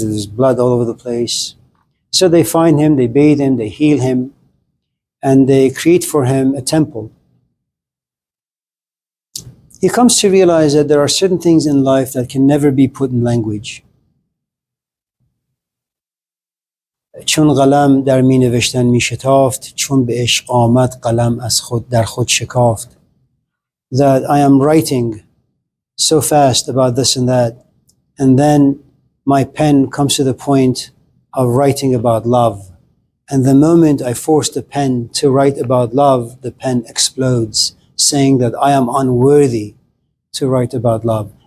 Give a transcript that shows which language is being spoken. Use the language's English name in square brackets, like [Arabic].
[English] There was blood all over the place. So they find him, they bathe him, they heal him, and they create for him a temple. He comes to realize that there are certain things in life that can never be put in language. [Persian] چون قلم در می نوشتن می شتافت، چون به عشق آمد قلم از خود در خود شکافت. [English] That I am writing so fast about this and that, and then my pen comes to the point of writing about love. And the moment I force the pen to write about love, the pen explodes, saying that I am unworthy to write about love.